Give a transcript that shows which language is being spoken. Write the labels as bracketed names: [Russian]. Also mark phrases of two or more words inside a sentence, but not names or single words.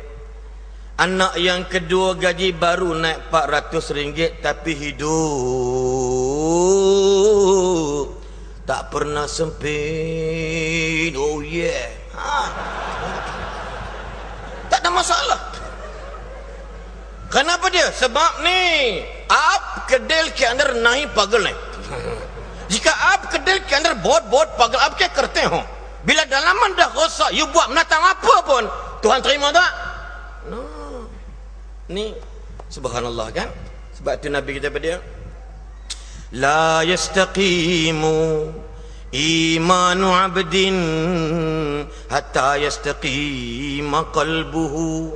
[Malay] Anak yang kedua gaji baru naik RM400, tapi hidup tak pernah sempit. Oh yeah. Tak ada masalah. Kenapa dia? Sebab ni [Hindi] आप के दिल के अंदर नहीं पागल है. Jika आप के दिल के अंदर बहुत पागल, आप क्या करते हो? [Malay] Bila dalaman dah rosak, you buat menatang apa pun, Tuhan terima tak? No. Ni subhanallah kan? Sebab tu Nabi kita pada [Arabic] لا يستقيم إيمان عبد حتى يستقيم قلبه.